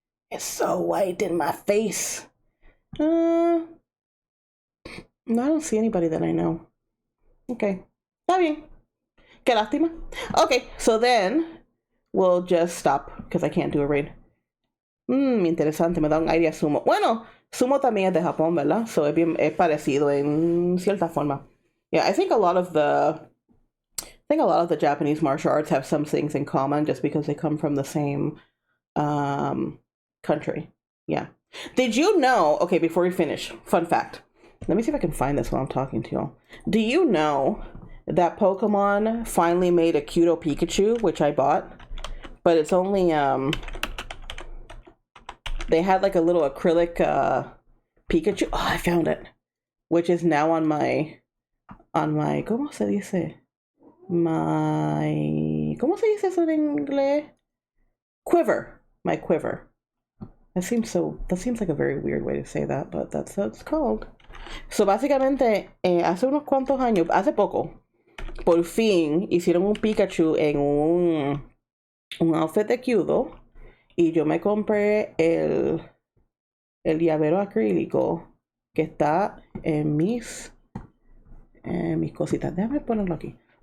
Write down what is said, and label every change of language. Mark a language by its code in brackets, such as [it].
[en] It's so white in my face. No, I don't see anybody that I know. Okay. [es] Está bien. Qué lástima. [en] Okay, so then we'll just stop because I can't do a raid. [es] Interesante, me da un aire a Sumo. Bueno, Sumo también es de Japón, ¿verdad? So es parecido en cierta forma. [en] Yeah, I think a lot of the Japanese martial arts have some things in common just because they come from the same country. Yeah. Did you know, okay, before we finish, fun fact. Let me see if I can find this while I'm talking to y'all. Do you know that Pokemon finally made a Kyudo Pikachu, which I bought, but it's only they had like a little acrylic Pikachu. Oh, I found it, which is now on my [es] ¿cómo se dice? ¿Cómo se dice eso en inglés? [en] Quiver. My quiver. That seems like a very weird way to say that, but that's what it's called. [es] So básicamente, hace unos cuantos años, hace poco, por fin hicieron un Pikachu en un outfit de Kyudo y yo me compré el llavero acrílico que está en mis cositas. Déjame ponerlo aquí.